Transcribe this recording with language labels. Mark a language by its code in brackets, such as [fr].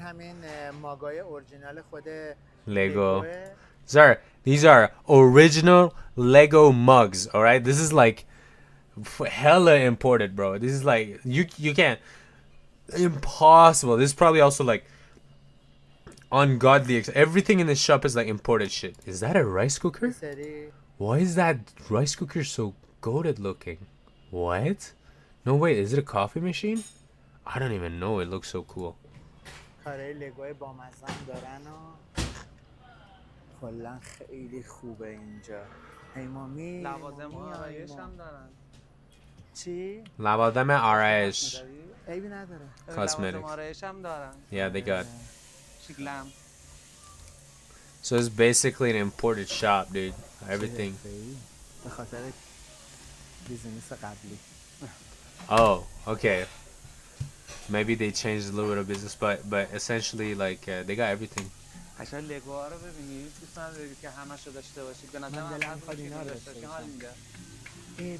[fa] همین ماگای اورجینال خود [en] Lego. These are original Lego mugs, all right? This is like hella imported, bro. This is like you can't, impossible. This is probably also like ungodly. Everything in this shop is like imported shit. Is that a rice cooker? Why is that rice cooker so goated looking? What? No, wait, is it a coffee machine? I don't even know. It looks so cool. [fa] کارهای لگوی بامزه دارن و کلا خیلی خوبه اینجا. ایمامی لوازم آرایش هم دارن. چی؟ لوازم آرایش. عیبی نداره. [en] Cosmetics. [fa] آرایش هم دارن. [en] Yeah, they got. [fa] شیگلم. [en] So it's basically an imported shop, dude. Everything. [fa] به خاطر بیزینس قبلی. [en] Oh, okay. Maybe they changed a little bit of business, but essentially like they got everything. [fa] قشنگ لگوها رو ببینید، دوست ندارید که همه‌شو داشته باشید. به نظر من می‌خواد اینا رو داشته باشید.